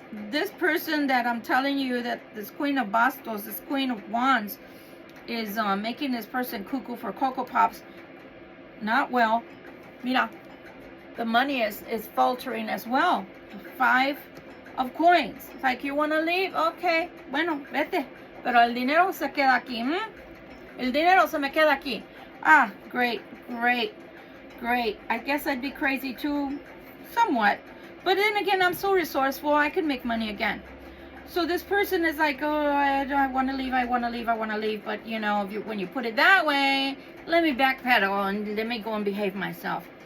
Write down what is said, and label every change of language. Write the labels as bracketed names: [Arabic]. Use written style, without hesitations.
[English] This person that I'm telling you, that this Queen of Bastos, this Queen of Wands, is making this person cuckoo for Cocoa Pops. Not well. Mira, the money is faltering as well. Five of Coins. It's like, you want to leave? [Spanish] Okay, bueno, vete. Pero el dinero se queda aquí. El dinero se me queda aquí. [English] Ah, great, great, great. I guess I'd be crazy too, somewhat. But then again, I'm so resourceful, I can make money again. So this person is like, oh, I want to leave, I want to leave, I want to leave. But, you know, when you put it that way, let me backpedal and let me go and behave myself.